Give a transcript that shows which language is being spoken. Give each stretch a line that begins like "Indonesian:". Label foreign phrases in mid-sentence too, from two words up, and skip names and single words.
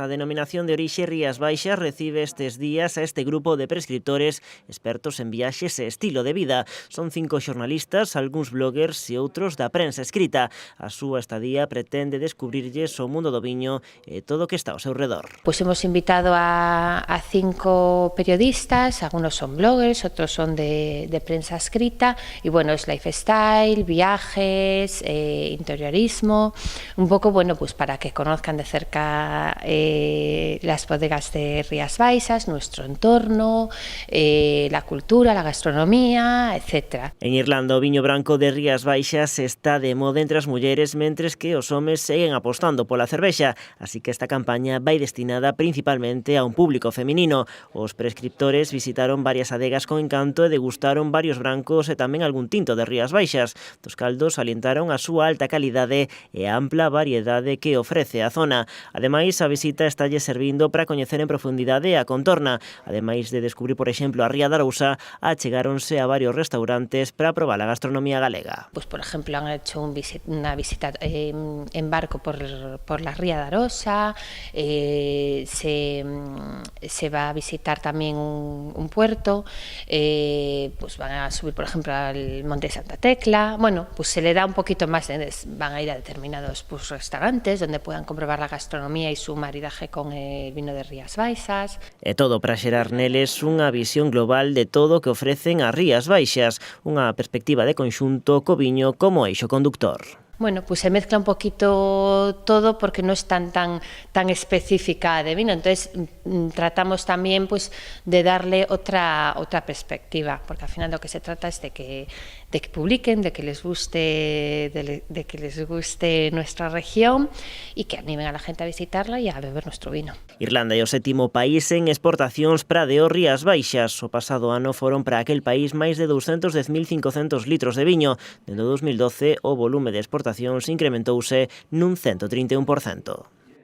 Galician: A denominación de orixe Rías Baixas recibe estes días a este grupo de prescriptores expertos en viaxes e estilo de vida. Son 5 xornalistas, algúns bloggers e outros da prensa escrita. A súa estadía pretende descubrirlles o mundo do viño e todo o que está ao seu redor.
Spanish: Pues hemos invitado a 5 periodistas, algunos son bloggers, otros son de prensa escrita, y bueno, es lifestyle, viajes, interiorismo, un poco, bueno, pues para que conozcan de cerca las bodegas de Rías Baixas, nuestro entorno, la cultura, la gastronomía, etc.
Galician: En Irlanda o viño branco de Rías Baixas está de moda entre as mulleres, mentres que os homes seguen apostando pola cervexa, así que esta campaña vai destinada principalmente a un público feminino. Os prescriptores visitaron varias adegas con encanto e degustaron varios brancos e tamén algún tinto de Rías Baixas. Dos caldos salientaron a súa alta calidade e a ampla variedade que ofrece a zona. Ademais, a visita estalle servindo para coñecer en profundidade a contorna. Ademais de descubrir, por exemplo, a Ría de Arousa, achegáronse a varios restaurantes para probar a gastronomía galega.
Spanish: Pues, por ejemplo, han hecho una visita en barco por la Ría de Arousa, se va a visitar también un puerto, pues van a subir, por ejemplo, al Monte Santa Tecla. Bueno, pues se le da un poquito más, van a ir a determinados pues, restaurantes donde puedan comprobar la gastronomía y su maridaje con el vino de Rías Baixas.
Galician: E todo para xerar neles unha visión global de todo o que ofrecen as Rías Baixas, unha perspectiva de conxunto co viño como eixo conductor.
Spanish: Bueno, pues se mezcla un poquito todo porque no es tan específica de vino, entonces tratamos también pues de darle otra perspectiva, porque al final lo que se trata es de que publiquen, de que les guste nuestra región y que animen a la gente a visitarla y a beber nuestro vino.
Galician: Irlanda é o 7º país en exportacións para de Rías Baixas. O pasado ano foron para aquel país máis de 210.500 litros de viño. Dende 2012 o volume de exportacións incrementouse nun 131%.